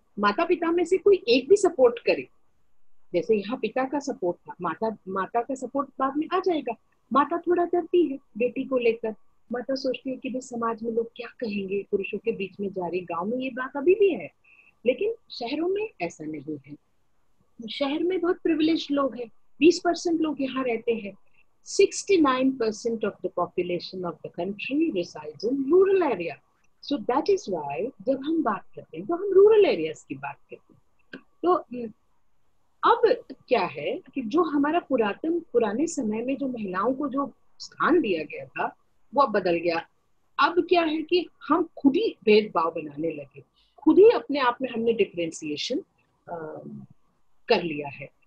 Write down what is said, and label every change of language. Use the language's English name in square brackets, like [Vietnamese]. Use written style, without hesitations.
[Hindi] माता पिता में से कोई एक भी सपोर्ट करे, जैसे यहाँ पिता का सपोर्ट था, माता का सपोर्ट बाद में आ जाएगा। माता थोड़ा डरती है बेटी को लेकर, माता सोचती है कि भाई समाज में लोग क्या कहेंगे, पुरुषों के बीच में जा रही। गांव में ये बात अभी भी है, लेकिन शहरों में ऐसा नहीं है। शहर में बहुत प्रिविलेज्ड लोग हैं, 20% लोग यहाँ रहते हैं। [English] 69% of the population of the country resides in rural area. So that is why [Hindi] जब हम बात करते हैं तो हम रूरल एरियाज की बात करते हैं। तो अब क्या है कि जो हमारा पुराने समय में जो महिलाओं को जो स्थान दिया गया था वो अब बदल गया। अब क्या है कि हम खुद ही भेदभाव बनाने लगे, खुद ही अपने आप में हमने डिफरेंशिएशन कर लिया है।